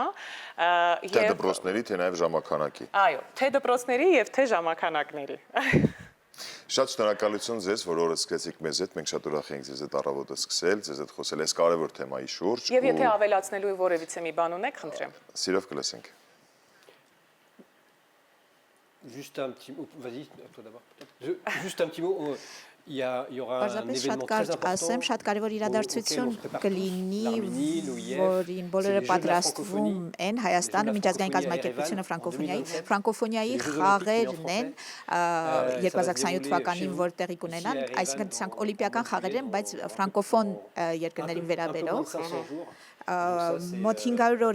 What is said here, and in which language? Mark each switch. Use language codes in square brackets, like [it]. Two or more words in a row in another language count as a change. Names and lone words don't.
[hy] Թե դպրոցների, թե նաեւ ժամանականակի։ Այո, թե դպրոցների եւ թե ժամանականակների։ Շատ շնորհակալություն ձեզ, որ օրը սկսեցիք մեզ հետ, մենք շատ ուրախ ենք ձեզ հետ առավոտը սկսել, ձեզ հետ խոսել այս կարևոր թեմայի շուրջ։ Եվ եթե ավելացնելու որևիցե մի բան ունեք, խնդրեմ։ Սիրով կլսենք։ [fr] Juste un petit mot, vas-y, toi d'abord. Juste un petit mot. Il y aura un événement très important. [hy] Շատ կարևոր իրադարձություն կլինի, որին բոլորը պատրաստվում են Հայաստանը, միջազգային կազմակերպությունը ֆրանկոֆոնիայի խաղերն են 2027 թվականին, որ տեղի կունենան, այսինքն դրանք օլիմպիական խաղեր են, բայց ֆրանկոֆոն երկրներին վերաբերող մոտ 500 օր